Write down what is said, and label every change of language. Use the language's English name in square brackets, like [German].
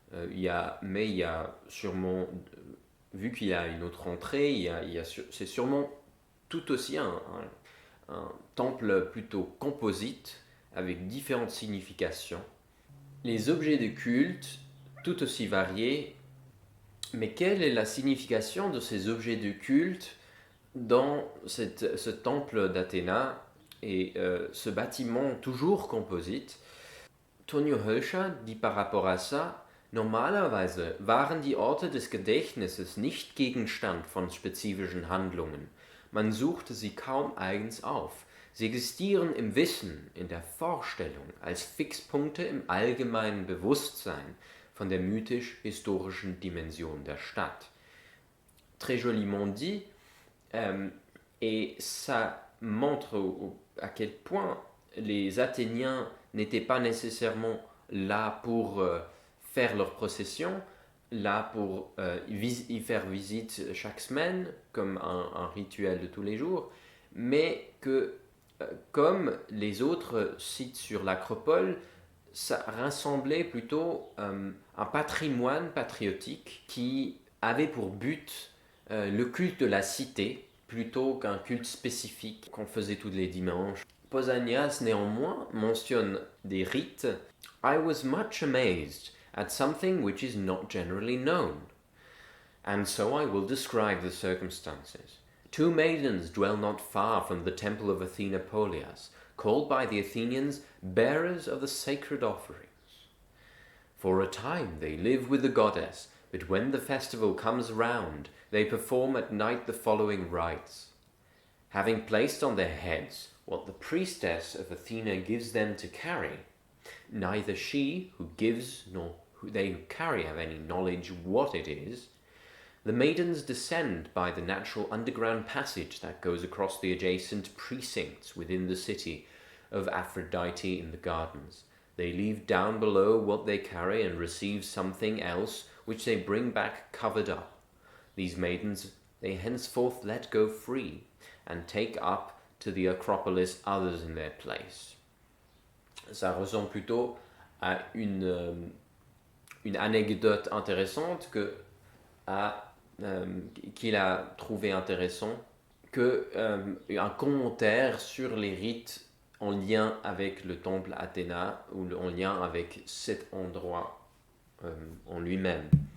[French] Il y a sûrement, vu qu'il y a une autre entrée, c'est sûrement tout aussi un temple plutôt composite avec différentes significations. Les objets de culte, tout aussi variés, mais quelle est la signification de ces objets de culte dans ce temple d'Athéna et ce bâtiment toujours composite? [German] Tonio Hölscher [French] dit par rapport à ça: [German] Normalerweise waren die Orte des Gedächtnisses nicht Gegenstand von spezifischen Handlungen. Man suchte sie kaum eigens auf. Sie existieren im Wissen, in der Vorstellung, als Fixpunkte im allgemeinen Bewusstsein von der mythisch-historischen Dimension der Stadt. [French] Très joliment dit, et ça montre à quel point les Athéniens n'étaient pas nécessairement là pour faire leur procession, là pour y faire visite chaque semaine, comme un rituel de tous les jours, mais que, comme les autres sites sur l'Acropole, ça rassemblait plutôt un patrimoine patriotique qui avait pour but le culte de la cité, plutôt qu'un culte spécifique qu'on faisait tous les dimanches. Pausanias, néanmoins, mentionne des rites. [English] I was much amazed at something which is not generally known, and so I will describe the circumstances. 2 maidens dwell not far from the temple of Athena Polias, called by the Athenians bearers of the sacred offerings. For a time they live with the goddess, but when the festival comes round, they perform at night the following rites. Having placed on their heads what the priestess of Athena gives them to carry, neither she who gives nor they who carry have any knowledge what it is, the maidens descend by the natural underground passage that goes across the adjacent precincts within the city, of Aphrodite in the gardens. They leave down below what they carry and receive something else which they bring back covered up. These maidens they henceforth let go free, and take up to the Acropolis others in their place. [French] Ça ressemble plutôt à une anecdote intéressante qu'il a trouvé intéressant, un commentaire sur les rites en lien avec le temple Athéna ou en lien avec cet endroit en lui-même.